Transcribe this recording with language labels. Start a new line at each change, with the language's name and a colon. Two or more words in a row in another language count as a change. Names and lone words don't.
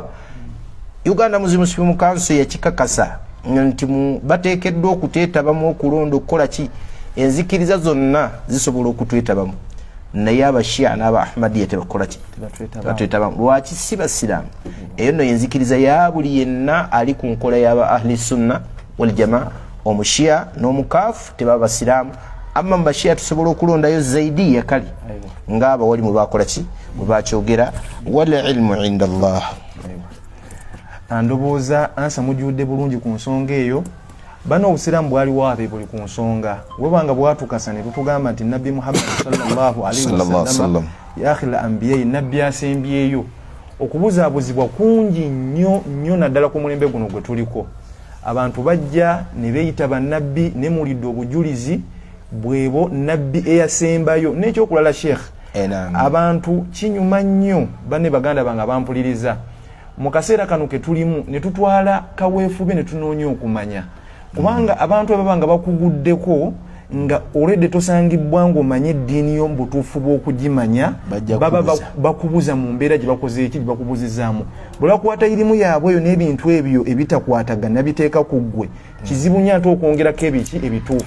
Ganda: Uganda Muslim Supreme Council yakikakasa nti bateekeddwa okuteetabamu okulonda okukola ki, enzikiriza zonna zisobola okutwetabamu, naye abashia n'aba Ahmadiyya tebakola ki, tebatwetabamu. Lwaki? Si basiraamu. Eyo nno yenzikiriza ya buli yenna ali ku nkola y'aba
Arabic: أهل السنة والجماعة.
Ganda: Omushia n'omukaafu tebaba basiraamu, amma mu bashia tusobola okulondayo zaidi kale ng'aba wali mu bakola ki, bwe bakyogera.
Arabic: والعلم عند الله.
Ganda: Ndowooza ansa mujjudde bulungi ku nsonga eyo. Bano obusiraamu bwali waabe buli ku nsonga, webanga bwatukasa ne tutugamba nti nabbi Muhammad
Arabic: صلى الله عليه وسلم يا آخر الأنبياء,
Ganda: nabbi asembyeyo. okubuzaabuzibwa kungi nnyo naddala ku mulembe guno gwe tuliko. Abantu bajja ne beeyita bannabbi ne mulidde obujulizi bwebo nabbi eyasembayo n'ekyokulala Sheikh. Abantu kinyuma nnyo banne baganda bange bampuliriza mu kaseera kano ke tulimu ne tutwala kaweefube ne tunoonya okumanya kubanga abantu ababanga bakuguddeko nga olwedde tosangibwa ng'omanye eddiini yo mu butuufu bw'okugimanya baba bakubuza mu mbeera gye bakoze eki gye bakubuzizaamu bw'olakwata irimu yaabwe eyo n'ebintu ebyo ebitakwatagana biteeka ku ggwe kizibu nnyo ate okwongerako ebiki ebituufu.